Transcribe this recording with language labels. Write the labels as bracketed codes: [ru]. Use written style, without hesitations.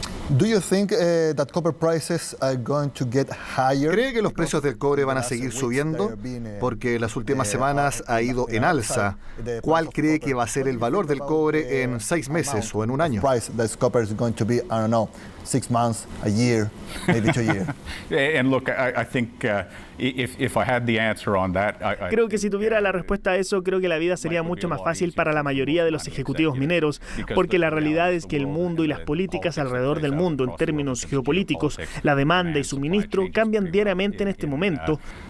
[en] Do you think that copper prices are going to get higher? [es] ¿Cree que los precios del cobre van a seguir subiendo? Porque las últimas semanas ha ido en alza. ¿Cuál cree que va a ser el valor del cobre en 6 meses o en un año? [en] Price that copper is going to be, I don't know, 6 months, a year, maybe 2 years. And look, I think if I had the answer on that, [es] creo que si tuviera la respuesta a eso, creo que la vida sería mucho más fácil para la mayoría de los ejecutivos mineros, porque la realidad es que el mundo y las políticas alrededor del mundo en términos geopolíticos, la demanda y suministro cambian diariamente en este momento.